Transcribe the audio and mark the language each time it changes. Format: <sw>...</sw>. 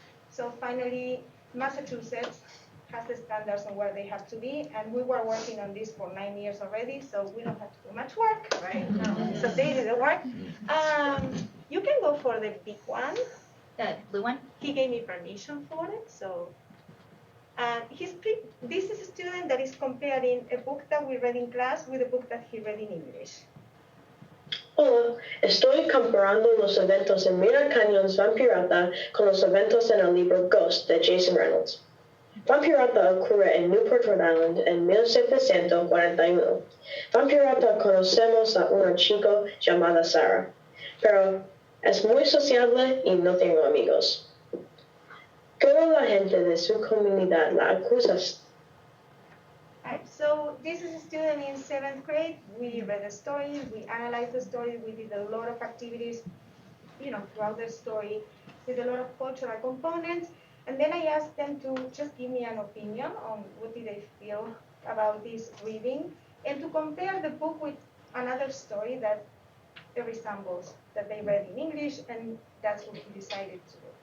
<en>So finally, Massachusetts has the standards on where they have to be, and we were working on this for 9 years already, so we don't have to do much work, right? So they did the work. You can go for the big one. The blue one? He gave me permission for it, so. This is a student that is comparing a book that we read in class with a book that he read in English.</en> <es>Hola, estoy comparando los eventos en Mira Canyon's Vampirata con los eventos en el libro Ghost de Jason Reynolds. Vampirata ocurre en Newport, Rhode Island en 1741. Vampirata conocemos a una chica llamada Sarah, pero es muy sociable y no tengo amigos. Toda la gente de su comunidad la acusa.</es> <en>Right, so this is a student in 7th grade. We read the story, we analyzed the story, we did a lot of activities, throughout the story, with a lot of cultural components. And then I asked them to just give me an opinion on what did they feel about this reading, and to compare the book with another story that it resembles, that they read in English, and that's what we decided to do.</en>